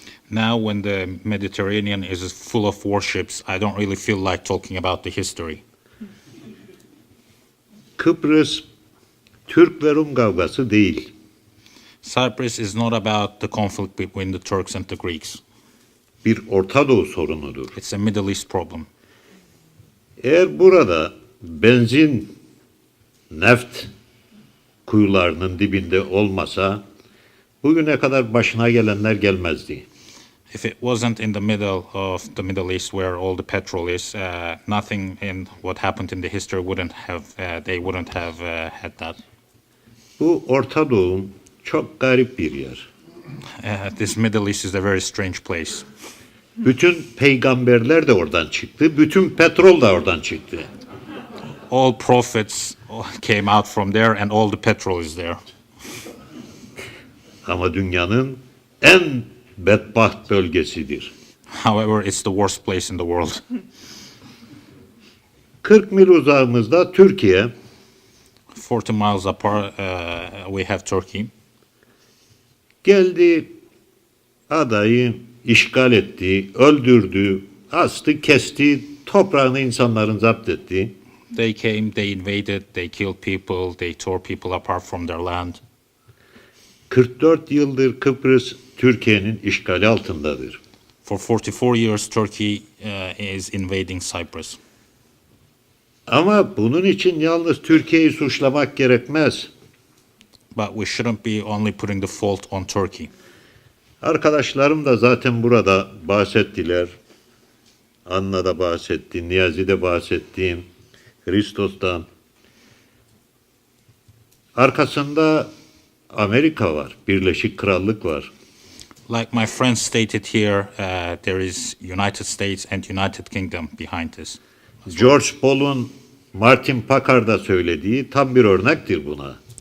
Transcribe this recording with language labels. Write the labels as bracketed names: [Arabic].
[English] Now when the Mediterranean is full of warships, I don't really feel like talking about the history. [Turkish] Kıbrıs Türk ve Rum kavgası değil. [English] Cyprus is not about the conflict between the Turks and the Greeks. [Turkish] Bir Orta Doğu sorunudur. [English] It's a Middle East problem. [Turkish] Eğer burada benzin, neft kuyularının dibinde olmasa bugüne kadar başına gelenler gelmezdi. [English] If it wasn't in the middle of the Middle East where all the petrol is, nothing in what happened in the history they wouldn't have had that. [Turkish] Bu Orta Doğu çok garip bir yer. [English] This Middle East is a very strange place. [Turkish] Bütün peygamberler de oradan çıktı, bütün petrol da oradan çıktı. [English] All prophets came out from there and all the petrol is there. [Turkish] Ama dünyanın en bedbaht bölgesidir. [English] However, it's the worst place in the world. [Turkish] 40 mil uzağımızda Türkiye, [English] 40 miles apart, we have Turkey. [Turkish] geldi, adayı işgal etti, öldürdü, astı, kesti, toprağını insanların zapt etti. [English] They came, they invaded, they killed people, they tore people apart from their land. [Turkish] 44 yıldır Kıbrıs Türkiye'nin işgali altındadır. [English] For 44 years, Turkey is invading Cyprus. [Turkish] Ama bunun için yalnız Türkiye'yi suçlamak gerekmez. [English] But we shouldn't be only putting the fault on Turkey. [Turkish] Arkadaşlarım da zaten burada bahsettiler. Anna da bahsetti, Niyazi de bahsetti, Christos'tan. Arkasında Amerika var, Birleşik Krallık var. [English] Like my friend stated here, there is United States and United Kingdom behind this. [Turkish] George Paul'un Martin Packard'a söylediği tam bir örnektir buna.